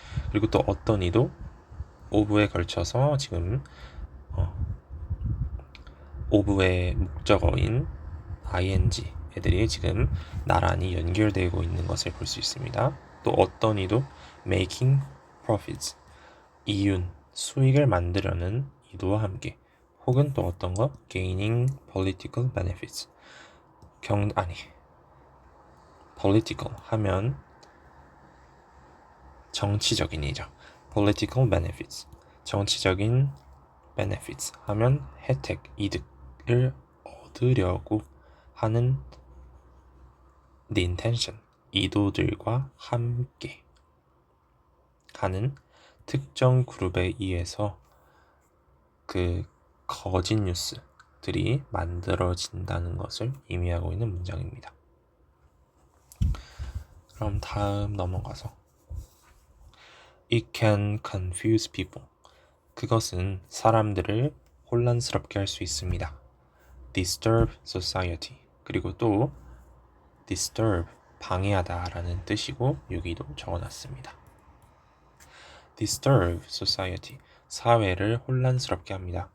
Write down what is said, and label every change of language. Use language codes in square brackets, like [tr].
[ko] 그리고 또 어떤 의도? of에 걸쳐서 지금 of의 목적어인 ing 애들이 지금 나란히 연결되고 있는 것을 볼 수 있습니다. 또 어떤 의도? [en] making profits, [ko] 이윤, 수익을 만들려는 의도와 함께. 혹은 또 어떤 거? [en] gaining political benefits. [ko] political 하면 정치적인이죠. [en] political benefits. [ko] 정치적인 benefits 하면 혜택, 이득, 얻으려고 하는 the intention, 이도들과 함께 하는 특정 그룹에 의해서 그 거짓 뉴스들이 만들어진다는 것을 의미하고 있는 문장입니다. 그럼 다음 넘어가서 [en] It can confuse people. [ko] 그것은 사람들을 혼란스럽게 할 수 있습니다. [en] Disturb society. [ko] 그리고 또 disturb, 방해하다 라는 뜻이고 여기도 적어놨습니다. [en] Disturb society. [ko] 사회를 혼란스럽게 합니다.